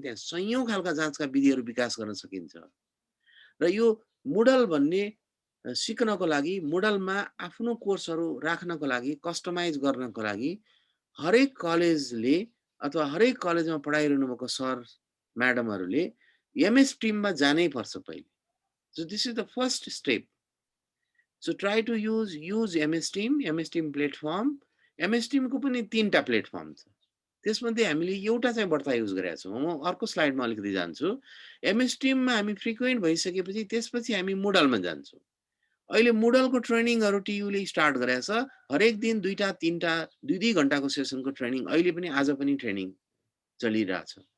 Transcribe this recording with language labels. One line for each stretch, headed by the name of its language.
Nepali: त्यहाँ सयौं खालका जाँचका विधिहरू विकास गर्न सकिन्छ। र यो मुडल भन्ने सिक्नको लागि, मुडलमा आफ्नो कोर्सहरू राख्नको लागि, कस्टमाइज गर्नको लागि हरेक कलेजले अथवा हरेक कलेजमा पढाइरहनु भएको सर म्याडमहरूले एमएस टिममा जानै पर्छ पहिले।
English: So this is the first step. So try to use MS team platform.
Nepali: MS टिमको पनि 3टा प्लेटफर्म छ। त्यसमध्ये हामीले एउटा चाहिँ बढ्ता युज गरेका छौँ। म अर्को स्लाइडमा अलिकति जान्छु। एमएस टिममा हामी फ्रिक्वेन्ट भइसकेपछि त्यसपछि हामी मुडलमा जान्छौँ। अहिले मुडलको ट्रेनिङहरू टियुले स्टार्ट गरेको छ। हरेक दिन 2टा 3टा 2-2 घण्टाको सेसनको ट्रेनिङ अहिले पनि, आज पनि ट्रेनिङ चलिरहेछ।